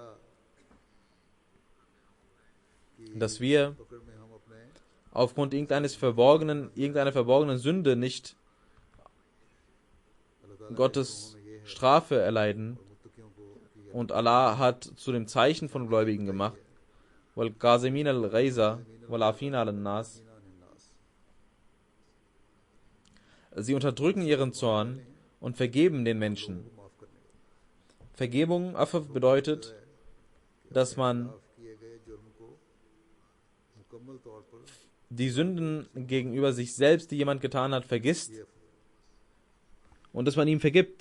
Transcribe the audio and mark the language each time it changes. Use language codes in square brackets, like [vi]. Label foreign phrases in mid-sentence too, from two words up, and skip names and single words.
[de] Dass wir aufgrund irgendeiner verborgenen Sünde nicht Gottes Strafe erleiden. Und Allah hat zu dem Zeichen von Gläubigen gemacht. [ar] والكاظمين الغيظ والعافين الناس. [de] Sie unterdrücken ihren Zorn und vergeben den Menschen. Vergebung bedeutet, dass man die Sünden gegenüber sich selbst, die jemand getan hat, vergisst und dass man ihm vergibt.